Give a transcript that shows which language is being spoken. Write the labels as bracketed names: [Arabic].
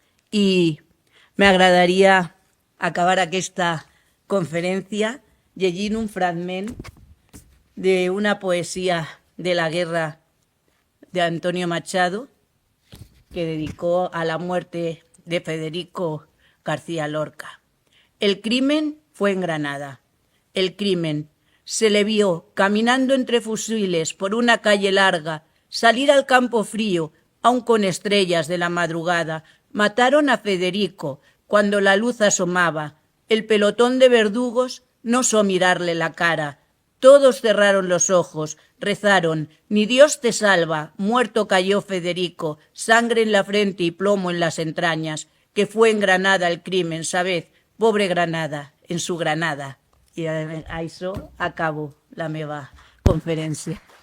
[Catalan] I m'agradaria acabar aquesta conferència llegint un fragment d'una poesia de la guerra de Antonio Machado [Spanish] que dedicó a la muerte de Federico García Lorca. El crimen fue en Granada. El crimen se le vio caminando entre fusiles por una calle larga, salir al campo frío, aun con estrellas de la madrugada. Mataron a Federico cuando la luz asomaba. El pelotón de verdugos no osó mirarle la cara. Todos cerraron los ojos, rezaron, ni Dios te salva, muerto cayó Federico, sangre en la frente y plomo en las entrañas, que fue en Granada el crimen, sabed, pobre Granada, en su Granada. [Catalan] I a això acabo la meva conferència.